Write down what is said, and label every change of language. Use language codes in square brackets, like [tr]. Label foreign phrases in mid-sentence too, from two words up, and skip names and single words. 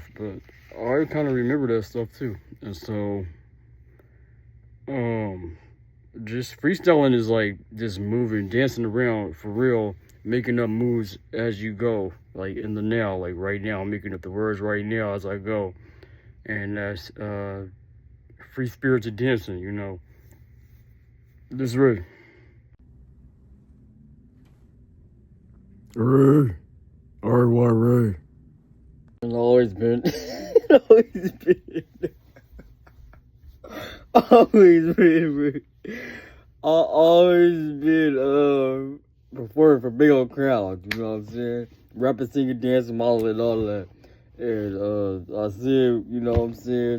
[en] But I kind of remember that stuff too. And so just freestyling is like just moving, dancing around for real, making up moves as you go, like in the now, like right now, I'm making up the words right now as I go. And that's free spirited dancing, This Ray. Ray. R.Y. Ray. And always been, always been, always been, Ray. I always been performing for big old crowds, you know what I'm saying? Rapping, singing, dancing, modeling, all that. And I said, you know what I'm saying?